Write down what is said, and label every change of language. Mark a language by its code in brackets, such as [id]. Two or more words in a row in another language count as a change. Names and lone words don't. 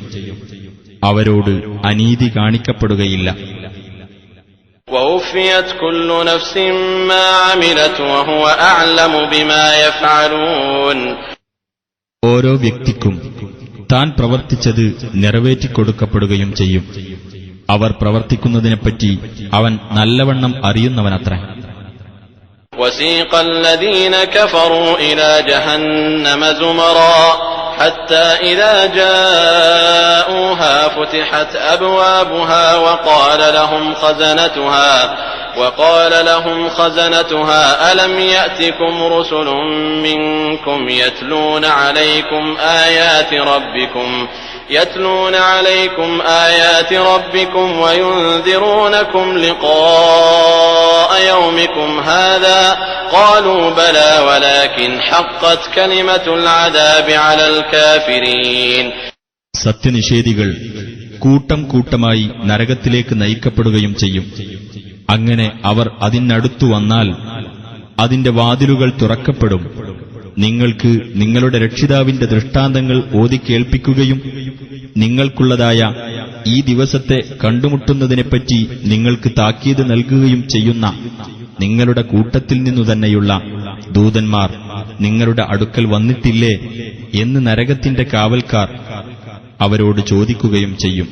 [ml] അവരോട് അനീതി കാണിക്കപ്പെടുകയില്ല. [ar] وَوُفِّيَتْ كُلُّ نَفْسٍ مَّا عَمِلَتْ وَهُوَ أَعْلَمُ بِمَا يَفْعَلُونَ. [ml] ഓരോ വ്യക്തിക്കും താൻ പ്രവർത്തിച്ചത് നിറവേറ്റിക്കൊടുക്കപ്പെടുകയും ചെയ്യും. അവർ പ്രവർത്തിക്കുന്നതിനെപ്പറ്റി അവൻ നല്ലവണ്ണം അറിയുന്നവനത്രേ. [ar] وسيق الذين كفروا إلى جهنم زمرا حتى إذا جاءوها فتحت أبوابها وقال لهم خزنتها ألم يأتكم رسل منكم يتلون عليكم آيات ربكم وينذرونكم لقاء يومكم هذا قالوا بلى ولكن حقت كلمة العذاب على الكافرين. [ml] സത്യനിഷേധികൾ കൂട്ടം കൂട്ടമായി നരകത്തിലേക്ക് നയിക്കപ്പെടുകയും ചെയ്യും. അങ്ങനെ അവർ അതിനടുത്തു വന്നാൽ അതിന്റെ വാതിലുകൾ തുറക്കപ്പെടും. നിങ്ങൾക്ക് നിങ്ങളുടെ രക്ഷിതാവിന്റെ ദൃഷ്ടാന്തങ്ങൾ ഓതിക്കേൾപ്പിക്കുകയും നിങ്ങൾക്കുള്ളതായ ഈ ദിവസത്തെ കണ്ടുമുട്ടുന്നതിനെപ്പറ്റി നിങ്ങൾക്ക് താക്കീത് നൽകുകയും ചെയ്യുന്ന നിങ്ങളുടെ കൂട്ടത്തിൽ നിന്നു തന്നെയുള്ള ദൂതന്മാർ നിങ്ങളുടെ അടുക്കൽ വന്നിട്ടില്ലേ എന്ന് നരകത്തിന്റെ കാവൽക്കാർ അവരോട് ചോദിക്കുകയും ചെയ്യും.